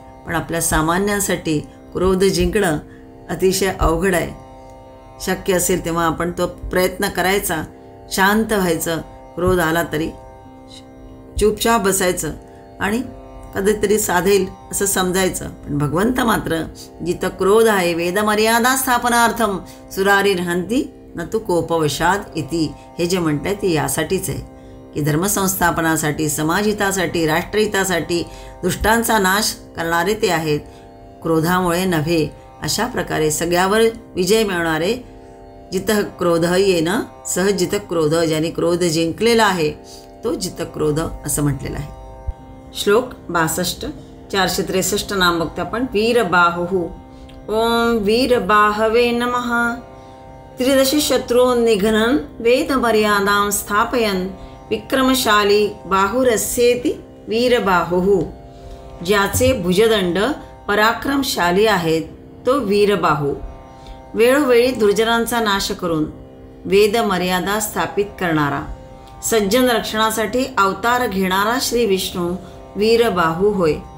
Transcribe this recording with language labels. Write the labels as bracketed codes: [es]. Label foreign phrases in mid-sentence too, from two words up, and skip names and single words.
[mr] पण आपल्या सामान्यांसाठी क्रोध जिंकणं अतिशय अवघड आहे. शक्य असेल तेव्हा आपण तो प्रयत्न करायचा, शांत व्हायचं, क्रोध आला तरी चुपचाप बसायचं आणि कधीतरी साधेल असं समजायचं. पण भगवंत मात्र जिथं क्रोध आहे [sa] वेदमर्यादा स्थापनार्थम सुरारी रहंती न तू कोपवशाद इति, [mr] हे जे म्हणताय ते यासाठीच आहे की धर्मसंस्थापनासाठी, समाजहितासाठी, राष्ट्रहितासाठी दुष्टांचा नाश करणारे ते आहेत, क्रोधामुळे नव्हे. अशा प्रकारे सगळ्यावर विजय मिळवणारे [sa] जितः क्रोध येन सह जितक्रोध, [mr] ज्यांनी क्रोध जिंकलेला आहे तो जितक्रोध असं म्हटलेलं आहे. श्लोक 62, 463 नाम बघतो आपण. [sa] वीरबाहु ओम वीरबाहवे नमः. त्रिदशी शत्रून् निघ्नन् वेदमर्यादां स्थापयन् विक्रमशाली बाहुरस्येति वीरबाहुः. [mr] ज्याचे भुजदंड पराक्रमशाली आहेत तो वीरबाहू. वेळोवेळी दुर्जनांचा नाश करून वेदमर्यादा स्थापित करणारा, सज्जन रक्षणासाठी अवतार घेणारा श्री विष्णू वीरबाहू होय.